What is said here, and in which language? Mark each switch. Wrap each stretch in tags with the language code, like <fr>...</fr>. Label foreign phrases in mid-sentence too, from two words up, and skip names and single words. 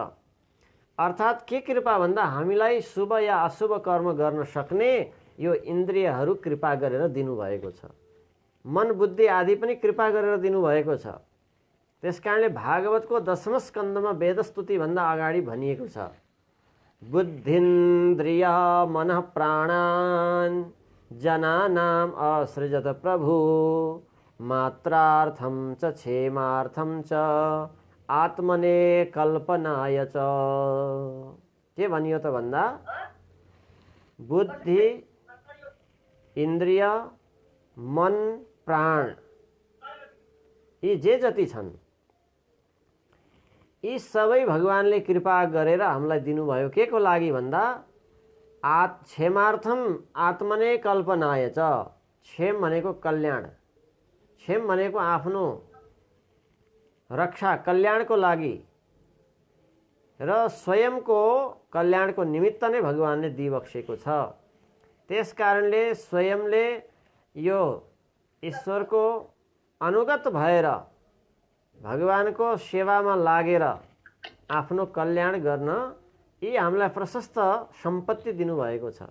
<ne>अर्थात् के कृपा भन्दा हामीलाई शुभ या अशुभ कर्म गर्न सक्ने यो इन्द्रियहरू कृपा गरेर दिनुभएको छ। मन बुद्धि आदि पनि कृपा गरेर दिनुभएको छ। त्यस कारणले भागवतको 10औं स्कन्धमा वेदस्तुति भन्दा अगाडि भनिएको छ,</ne> <sa>बुद्धिन्द्रिय मनः प्राणान् जनानाम् असृजत प्रभु मात्रार्थं च क्षेमार्थं च आत्मने कल्पनाय च।</sa> <ne>के भनियो त भन्दा बुद्धि, इन्द्रिय, मन, प्राण यी जे जति छन् यी सबै भगवानले कृपा गरेर हामीलाई दिनुभयो। के को लागि भन्दा</ne> <sa>क्षेमार्थम आत्मने कल्पनाय च।</sa> <ne>क्षेम भनेको कल्याण, क्षेम भनेको आफ्नो रक्षा, कल्याणको लागि र स्वयंको कल्याणको निमित्त नै भगवानले दिइबक्सेको छ। त्यस कारणले स्वयंले यो ईश्वरको अनुगत भएर भगवानको सेवामा लागेर आफ्नो कल्याण गर्न यी हामीलाई प्रशस्त सम्पत्ति दिनुभएको छ।</ne>